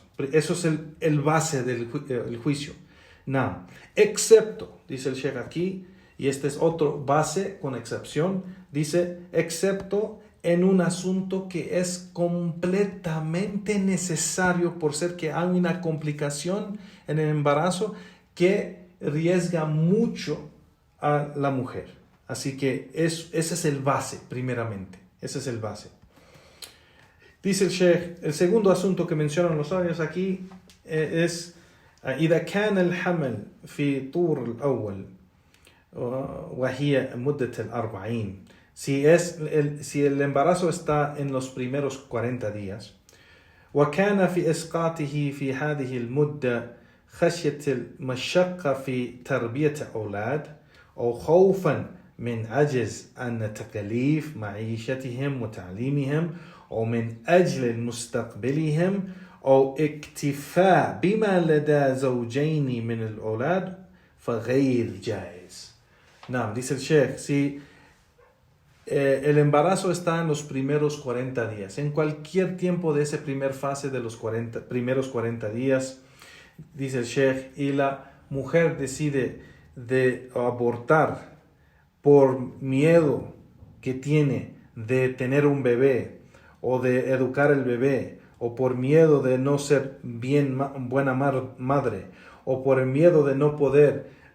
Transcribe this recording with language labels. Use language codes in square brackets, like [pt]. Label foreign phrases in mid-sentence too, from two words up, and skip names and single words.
[es] Eso es el base del juicio. No, excepto, dice el sheikh aquí, y este es otro base con excepción, dice, excepto en un asunto que es completamente necesario por ser que hay una complicación en el embarazo que riesga mucho a la mujer. Así que ese es el base, primeramente. Ese es el base. Dice el sheikh, el segundo asunto que mencionan los sabios aquí es [ar] إذا كان الحمل في طور الأول وهي مدة 40. [es] Si el embarazo está en los primeros 40 días, [ar] وكان في إسقاطه في هذه المدة خشية المشقة في تربية أولاد أو خوفا من عجز عن تكاليف معيشتهم وتعليمهم أو من أجل مستقبلهم أو اكتفاء بما لدى زوجين من الأولاد فغير جائز. نعم, [es] dice el Sheikh, si el embarazo está en los primeros 40 días, en cualquier tiempo de esa primera fase de los primeros 40 días, dice el Sheikh, y la mujer decide de abortar por miedo que tiene de tener un bebé o de educar el bebé, o por miedo de no ser buena madre, o por el miedo de no poder